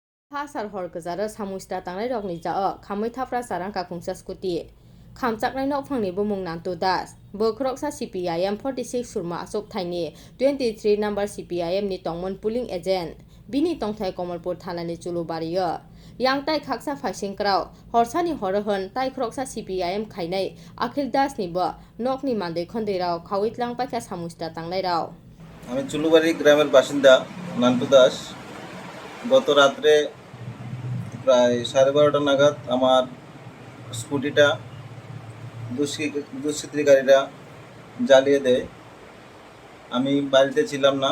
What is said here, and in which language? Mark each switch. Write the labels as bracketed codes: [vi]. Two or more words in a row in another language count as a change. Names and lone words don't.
[trp] Phasal hor Kwcharw Samung Tangnai rokni jao Khamwi Thapra Charangkha Khongsa Scotty Khamchaknai nokphangni bumung Nantu Das bo Khongsa CPIM 46 surma achuk thaini 23 number CPIM ni tongmon [en] polling agent [trp] bini tongthai Komalpur thanani chulubariyo yangtai khaksa phaising kraw horsani horohon tai Khongsa CPIM khainai Akhil Das ni bo nokni mandei khondei raw khawitlang paikha Samung Tangnai raw [bn] আমি চুলুবাড়ি গ্রামের বাসিন্দা নান্টু দাস। গত রাত্রে প্রায় 12:30 নাগাদ আমার স্কুটিটা দুষ্কৃতিকারীরা জ্বালিয়ে দেয়। আমি বাড়িতে ছিলাম না।